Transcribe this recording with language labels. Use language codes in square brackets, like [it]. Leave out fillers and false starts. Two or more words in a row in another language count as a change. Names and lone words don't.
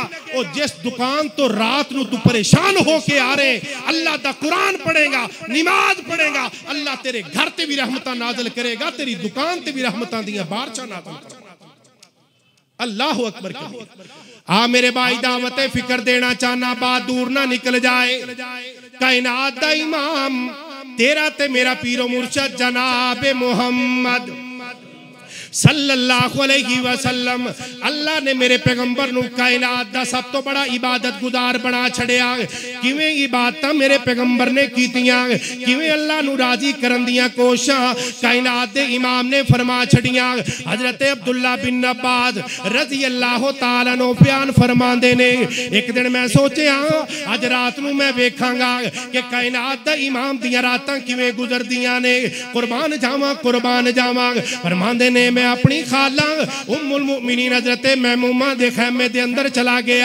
[pa] اور جس دکان تو رات نوں تُو پریشان ہو کے آ رہے اللہ دا قرآن پڑھے گا نماز پڑھے گا اللہ تیرے گھر تے بھی رحمتاں نازل کرے گا تیری دکان تے بھی رحمتاں دیاں بارشاں نازل کرے گا. [ar] الله أكبر كبير. [pa] آ میرے بھائی دعوت فکر دینا چاہنا، بات دور نا نکل جائے. کائنات دا امام تیرا تے میرا پیر و مرشد جناب محمد [ar] صلى الله عليه وسلم, [pa] اللہ نے میرے پیغمبر نوں کائنات دا سب تو بڑا عبادت گزار بنا چھڈیا. کیویں عبادتاں میرے پیغمبر نے کیتیاں، کیویں اللہ نوں راضی کرن دیاں کوششاں کائنات دے امام نے فرما چھڈیاں. حضرت عبداللہ بن عباس [ar] رضي الله تعالى عنه [pa] بیان فرماندے نے، ایک دن میں سوچیا اج رات نوں میں ویکھاں گا کہ کائنات دا امام دیاں راتاں کیویں گزردیاں نے. قربان جاواں قربان جاواں۔ فرماندے نے میں اپنی خالہ [ar] أم المؤمنين [pa] حضرت محمومہ دے خیمے دے اندر چلا گیا.